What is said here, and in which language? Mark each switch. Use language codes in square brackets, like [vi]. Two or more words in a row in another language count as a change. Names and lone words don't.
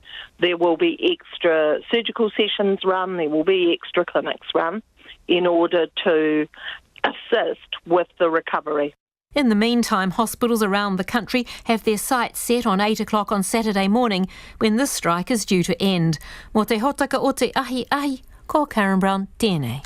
[en] There will be extra surgical sessions run, there will be extra clinics run in order to assist with the recovery. In the meantime, hospitals around the country have their sights set on 8 o'clock on Saturday morning, when this strike is due to end. [mi] Mo te hotaka o te ahi, ko Courtney Brown, tēnei.